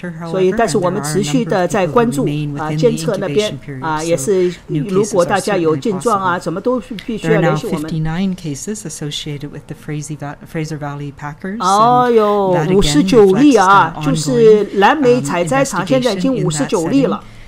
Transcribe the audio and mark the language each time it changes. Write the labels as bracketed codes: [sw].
[zh] 所以，但是我们持续的在关注监测那边也是，如果大家有症状什么都必须要联系我们。 [en] associated with the Fraser Valley Packers. [zh] 有59例啊，就是蓝莓采摘场现在已经59例了。